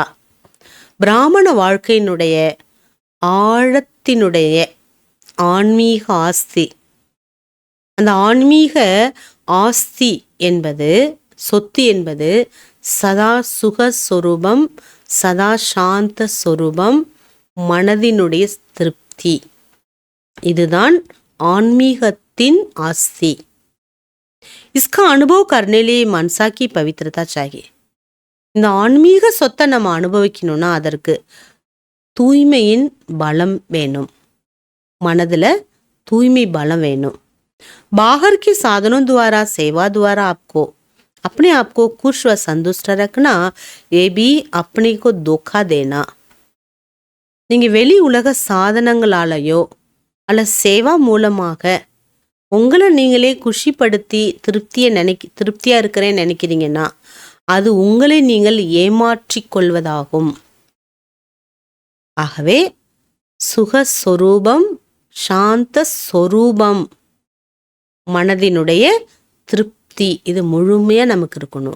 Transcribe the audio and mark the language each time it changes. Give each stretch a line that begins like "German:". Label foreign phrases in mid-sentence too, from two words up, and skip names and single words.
Tamil: பிராமண வாழ்க்கையினுடைய ஆழத்தினுடைய ஆன்மீக ஆஸ்தி, அந்த ஆன்மீக ஆஸ்தி என்பது, சொத்து என்பது சதா சுகஸ்வரூபம், சதா சாந்த ஸ்வரூபம், மனதினுடைய திருப்தி. இதுதான் ஆன்மீகத்தின் ஆஸ்தி.
Hindi: इसका अनुभव करने लिए मनसा की पवित्रता चाहिए.
Tamil: இந்த ஆன்மீக சொத்தை நம்ம அனுபவிக்கணும்னா அதற்கு தூய்மையின் பலம் வேணும். மனதில் தூய்மை பலம் வேணும்.
Hindi: बाहर के साधनों द्वारा सेवा द्वारा अपने आप को खुश व संतुष्ट रखना, ये भी अपने को धोखा देना.
Tamil: நீங்கள் வெளி உலக சாதனங்களாலேயோ அல்ல சேவா மூலமாக உங்களை நீங்களே குஷிப்படுத்தி திருப்தியா இருக்கிறேன்னு நினைக்கிறீங்கன்னா அது உங்களை நீங்கள் ஏமாற்றிக் கொள்வதாகும். ஆகவே சுகஸ்வரூபம் சாந்த ஸ்வரூபம் மனதினுடைய திருப்தி இது முழுமையா நமக்கு இருக்கணும்.